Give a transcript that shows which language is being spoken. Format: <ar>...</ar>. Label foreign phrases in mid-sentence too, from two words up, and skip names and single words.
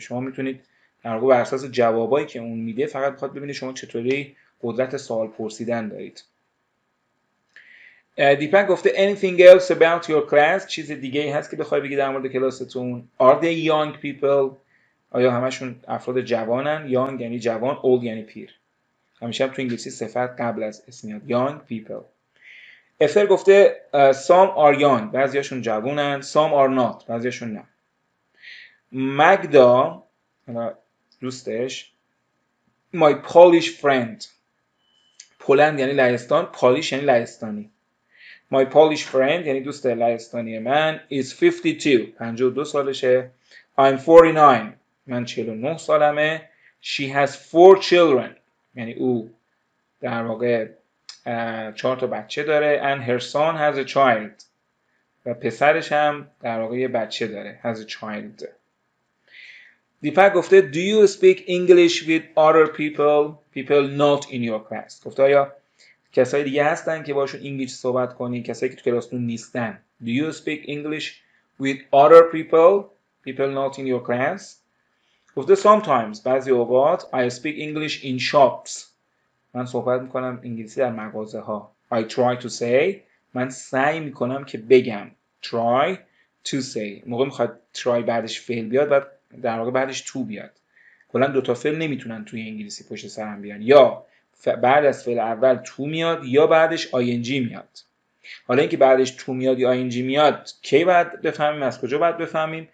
<fa>شما میتونید در واقع بر اساس جوابایی که اون میده فقط بخواد ببینید شما چطوری قدرت سوال پرسیدن دارید.</fa> <en>دیپک گفته anything else about your class؟</en> <fa>چیز دیگه ای هست که بخوای بگی در مورد کلاستون؟</fa> <en>Are they young people؟</en> <fa>آیا همشون افراد جوانن؟ young یعنی جوان، old یعنی پیر. همیشه هم تو انگلیسی صفت قبل از اسم میاد</fa> <en>young people. افر گفته some are young.</en> <fa>بعضیاشون جوانن.</fa> <en>some are not.</en> <fa>بعضیاشون نه. مگدا دوستش</fa> <en>my Polish friend.</en> <fa>پولند یعنی لهستان، پالیش یعنی لهستانی.</fa> <en>My Polish friend</en> <fa>یعنی دوست لهستانی من</fa> <en>is 52</en> <fa>سالشه. I'm 49 من 49 سالمه.</fa> <en>She has 4 children</en> <fa>یعنی او در واقع 4 تا بچه داره.</fa> <en>And her son has a child</en> <fa>و پسرش هم در واقع یه بچه داره.</fa> <en>has a child. دیپک گفته Do you speak English with other people not in your class؟</en> <fa>گفته آیا کسای دیگه هستن که باشون انگلیسی صحبت کنی، کسایی که تو کلاستون نیستن؟</fa> <en>Do you speak English with other people not in your class؟ گفته sometimes</en> <fa>بعضی اوقات</fa> <en>I speak English in shops.</en> <fa>من صحبت میکنم انگلیسی در مغازه ها.</fa> <en>I try to say</en> <fa>من سعی میکنم که بگم.</fa> <en>Try to say</en> <fa>موقع میخواد try بعدش فعل بیاد بعد در واقع بعدش to بیاد. کلا دو تا فعل نمیتونن توی انگلیسی پشت سر هم بیان، یا بعد از فعل اول تو میاد یا بعدش ing میاد. حالا اینکه بعدش تو میاد یا ing میاد کی بعد بفهمیم، از کجا بعد بفهمیم؟</fa>